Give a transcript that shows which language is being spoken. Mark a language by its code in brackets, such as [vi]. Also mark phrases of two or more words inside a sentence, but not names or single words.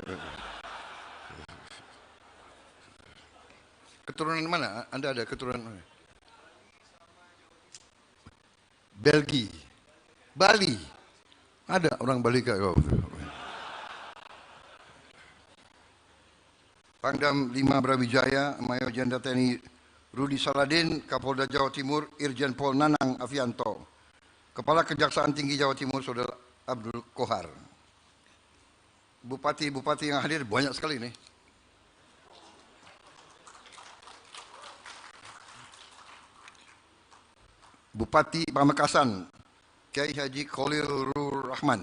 [id] Keturunan mana? Anda ada keturunan mana? Belgia, Bali. Ada orang Bali kok. Pangdam 5 Brawijaya, Mayor Jenderal TNI Rudi Saladin, Kapolda Jawa Timur, Irjen Pol Nanang Afianto, Kepala Kejaksaan Tinggi Jawa Timur, Saudara Abdul Kohar. Bupati-bupati yang hadir banyak sekali nih. Bupati Pamekasan, Kiai Haji Khalilur Rahman.